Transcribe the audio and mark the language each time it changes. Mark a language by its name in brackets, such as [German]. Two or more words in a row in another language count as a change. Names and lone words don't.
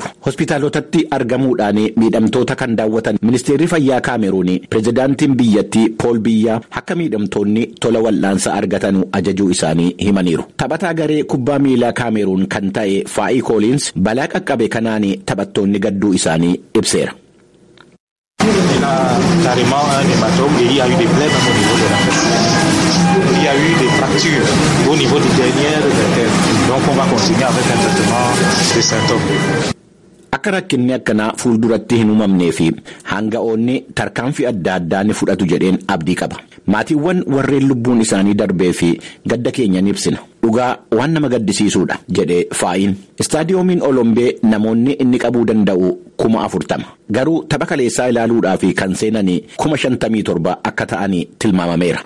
[Oromo] Hospitaalotatti argamuudhaan miidhamtoota kan daawwatan ministeerri fayyaa Kaameruun pirezidaantiin biyyattii Pool Biyyaa akka miidhamtoonni tola wal'aansa argatan ajajuu isaanii himaniiru. Taphataa garee kubbaa miilaa Kaameruun kan ta'e Faa'ii Kooliins balaa qaqqabe kanaan taphattoonni gadduu isaanii ibseera. [French] Il a carrément un hématome et il y a eu des plaies au niveau de la tête. Il y a eu des fractures au niveau des dernières vertèbres. Donc on va continuer avec un traitement des symptômes. [Oromo] Akka rakkinni akkanaa fuulduratti hin uumamnee fi hanga'oonni tarkaanfii adda addaa ni fudhatu jedheen abdii qaba. Maatiiwwan warreen lubbuun isaanii darbee fi gadda keenya ni ibsina. dhugaa waan nama gaddisiisuudha jedhe Faayin. Istaadiyoomiin Olombee namoonni inni qabuu danda'u 40,000 garuu tapha kaleessaa ilaaluudhaaf kan seenan 57,000 akka ta'an tilmaamameera.